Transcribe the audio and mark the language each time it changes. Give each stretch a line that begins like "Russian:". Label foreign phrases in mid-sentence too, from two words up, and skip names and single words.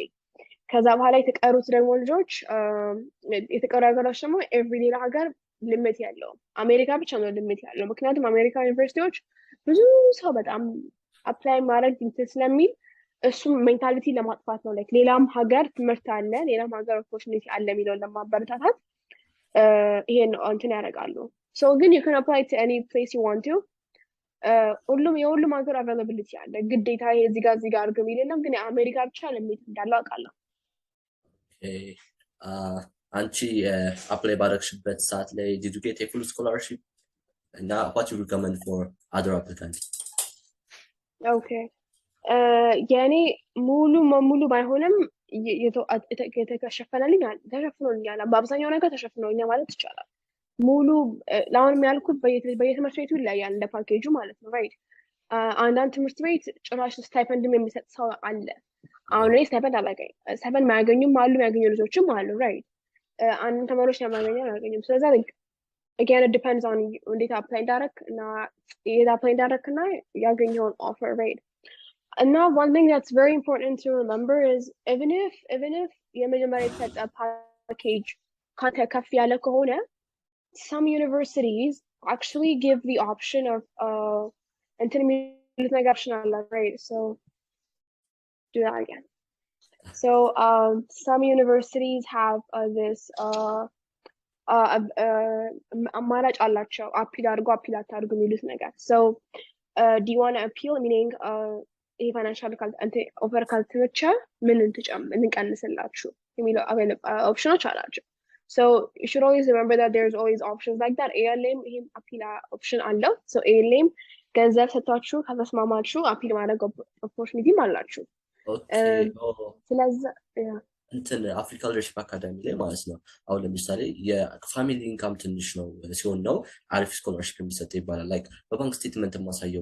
Amharic: ከዛ በኋላ የተቀሩት ደግሞ ልጆች የተቀሩ ሀገሮች ደግሞ ኤቭሪ ሌላ ሀገር ሊሚት ያለው፣ አሜሪካ ብቻ ነው ሊሚት ያለው። ምክንያቱም አሜሪካ ዩኒቨርሲቲዎች ብዙ ሰው በጣም አፕላይ ማድረግ ስለሚል እሱም ሜንታሊቲ ለማጥፋት ነው። ላይክ ሌላም ሀገር ትምህርት አለ፣ ሌላም ሀገር ኦፖርቹኒቲ አለ የሚለውን ለማበረታታት ይሄን እንትን ያደርጋሉ። ሶ ግን
English: you can apply to any place you want to
Amharic: የሁሉም ሀገር አቬይላቢሊቲ አለ። ግዴታ እዚህ ጋር አድርገው የሚል የለም። ግን የአሜሪካ ብቻ ሊሚት እንዳለው አውቃለሁ። አንቺ አፕላይ ባረግሽበት ሰዓት ላይ
English: did you get a full scholarship እና what you recommend for other applicants?
Amharic: ኦኬ የኔ ሙሉ በሙሉ ባይሆንም ተሸፍኖልኛል። በአብዛኛው ነገር ተሸፍኖልኛል ማለት ይቻላል። ሙሉ ለአሁንም ያልኩት በየትምህርት ቤቱ ይለያል እንደ ፓኬጁ ማለት ነው። ራይት አንዳንድ ትምህርት ቤት ጭራሽ ስታይፐንድም የሚሰጥ ሰው አለ። አሁን እኔ ስታይፐንድ አላገኝም። ስታይፐንድ ማያገኙም አሉ፣ የሚያገኙ ልጆችም አሉ። ራይት አንድ ተማሪዎች አያገኙም። ስለዛ
English: again it depends on
Amharic: እንዴት አፕላይ እንዳደረክ እና የት አፕላይ እንዳደረክ እና ያገኘውን ኦፈር ራይት። እና
English: one thing that's very important to remember is even if
Amharic: የመጀመሪያ የተሰጠ ፓኬጅ ካንተ ከፍ ያለ ከሆነ
English: some universities actually give the option of
Amharic: እንትን የሚሉት ነገር አለ።
English: right so do that again. So some universities have this
Amharic: አማራጭ አላቸው አፒል አድርጎ አፒል አታድርጉ የሚሉት ነገር
English: so do you want to appeal meaning
Amharic: ይሄ ፋይናንሻል ኦፈር ካልተመቸ ምን እንቀንስላችሁ የሚለው ኦፕሽኖች አላቸው
English: so you should always remember that there's always options like that ALM
Amharic: ይሄም አፒል ኦፕሽን አለው
English: so ALM
Amharic: ገንዘብ ሰጥታችሁ ከተስማማችሁ አፒል ማድረግ ኦፖርቹኒቲም አላችሁ ስለዚህ እንትን አፍሪካ ሊደርሺፕ አካዳሚ ላይ ማለት ነው አሁን ለምሳሌ የፋሚሊ ኢንካም ትንሽ ነው ሲሆን ነው አሪፍ ስኮላርሺፕ የሚሰጥ ይባላል ላይክ በባንክ ስቴትመንት ማሳየው